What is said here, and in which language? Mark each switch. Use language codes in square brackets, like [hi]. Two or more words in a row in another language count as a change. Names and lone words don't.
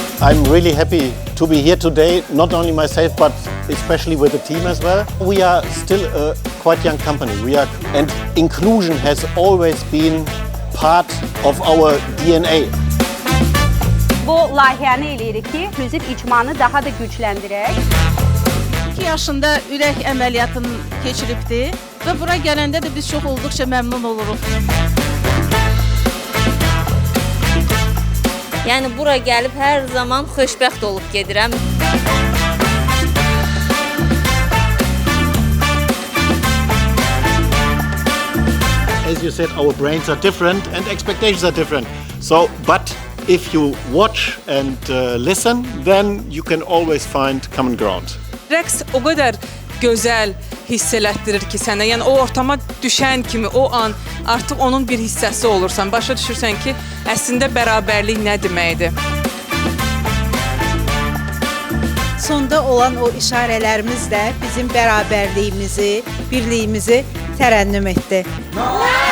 [en] I'm really happy to be here today, not only myself, but especially with the team as well. We are still a quite young company. And inclusion has always been part of our DNA. [az] Bu layihəni eləyirik ki, inklüziv icmanı daha da gücləndirək. 2 yaşında ürək əməliyyatını keçiribdi və bura gələndə də biz çox olduqca məmnun oluruq. Yəni bura gəlib hər zaman xoşbəxt olub gedirəm. [en] As you said, our brains are different and expectations are different. But if you watch and listen, then you can always find common ground. [az] Rəqs o qədər gözəl hiss elətdirir ki sənə, yəni o ortama düşən kimi o an artıq onun bir hissəsi olursan, başa düşürsən ki, əslində bərabərlik nə deməkdir. Sonda olan o işarələrimiz də bizim bərabərliyimizi, birliyimizi tərənnüm etdi.